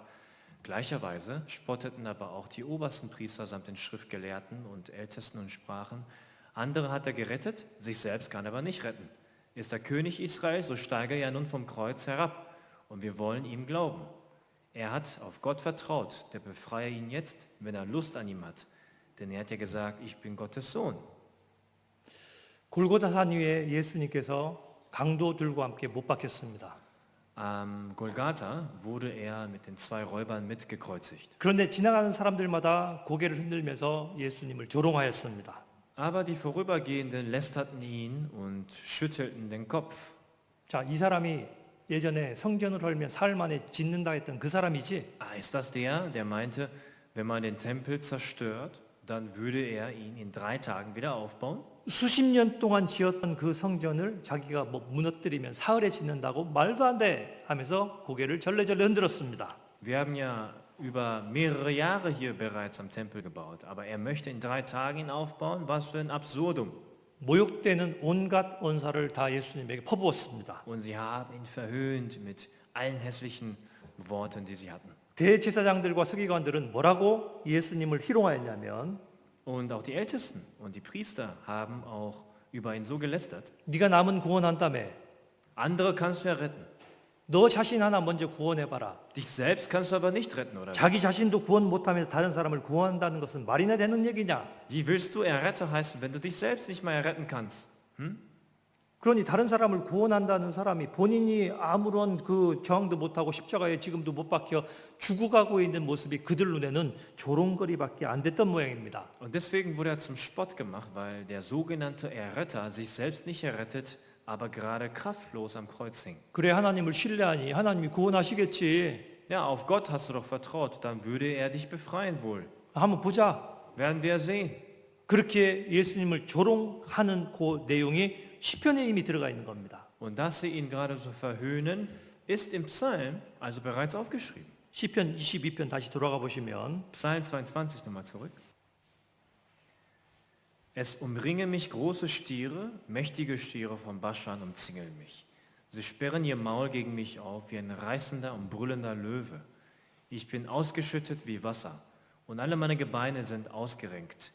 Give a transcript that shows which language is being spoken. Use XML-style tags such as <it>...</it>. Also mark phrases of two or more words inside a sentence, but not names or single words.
<de>Gleicherweise spotteten aber auch die obersten Priester samt den Schriftgelehrten und Ältesten und sprachen, andere hat er gerettet, sich selbst kann er aber nicht retten. Ist er König Israels, so steige er ja nun vom Kreuz herab, und wir wollen ihm glauben. Er hat auf Gott vertraut, der befreie ihn jetzt, wenn er Lust an ihm hat. Denn er hat ja gesagt, ich bin Gottes Sohn.</de> <ko>골고다산 위에 예수님께서 강도들과 함께 못 박혔습니다.</ko> <de>Am Golgatha wurde er mit den 2 Räubern mitgekreuzigt.</de> <ko>그런데 지나가는 사람들마다 고개를 흔들면서 예수님을 조롱하였습니다.</ko> <de>Aber die Vorübergehenden lästerten ihn und schüttelten den Kopf.</de> <ko>자, 이 사람이 예전에 성전을 헐면 사흘 만에 짓는다 했던 그 사람이지?</ko> <de>Ist das der meinte, wenn man den Tempel zerstört, dann würde er ihn in 3 Tagen wieder aufbauen?</de> <ko>수십 년 동안 지었던 그 성전을 자기가 뭐 무너뜨리면 사흘에 짓는다고 말도 안 돼 하면서 고개를 절레절레 흔들었습니다.</ko> <de>Wir haben ja über mehrere Jahre hier bereits am Tempel gebaut, aber er möchte in 3 Tagen ihn aufbauen? Was für ein Absurdum.</de> <ko>모욕되는 온갖 언사를 다 예수님에게 퍼부었습니다.</ko> <de>Und sie haben ihn verhöhnt mit allen hässlichen Worten, die sie hatten.</de> <ko>대제사장들과 서기관들은 뭐라고 예수님을 희롱하였냐면</ko> <de>Und auch die Ältesten und die Priester haben auch über ihn so gelästert.</de> <ko>네가 남은 구원한다며</ko> <de>Andere kannst du ja retten.</de> <ko>너 자신 하나 먼저 구원해봐라.</ko> <de>Dich selbst kannst du aber nicht retten, oder?</de> <ko>자기 자신도 구원 못하면서 다른 사람을 구원한다는 것은 말이나 되는 얘기냐?</ko> <de>Wie willst du Erretter heißen, wenn du dich selbst nicht mal erretten kannst?</de> <ko>그러니 다른 사람을 구원한다는 사람이 본인이 아무런 그 저항도 못하고 십자가에 지금도 못 박혀 죽어가고 있는 모습이 그들 눈에는 조롱거리밖에 안 됐던 모양입니다.</ko> <de>Und deswegen wurde er zum Spott gemacht, weil der sogenannte Erretter sich selbst nicht errettet, aber gerade kraftlos am Kreuz hing.</de> <ko>그래 하나님을 신뢰하니 하나님이 구원하시겠지.</ko> <de>Ja, auf Gott hast du doch vertraut, dann würde er dich befreien wohl.</de> <ko>한번 보자.</ko> <de>Werden wir sehen.</de> <ko>그렇게 예수님을 조롱하는 그 내용이 시편에 이미 들어가 있는 겁니다.</ko> <de>Und dass sie ihn gerade so verhöhnen, ist im Psalm also bereits aufgeschrieben.</de> <ko>시편 22편 다시 돌아가 보시면</ko> <de>Psalm 22 nochmal zurück. Es umringen mich große Stiere, mächtige Stiere von Baschan umzingeln mich. Sie sperren ihr Maul gegen mich auf wie ein reißender und brüllender Löwe. Ich bin ausgeschüttet wie Wasser und alle meine Gebeine sind ausgerenkt.</de>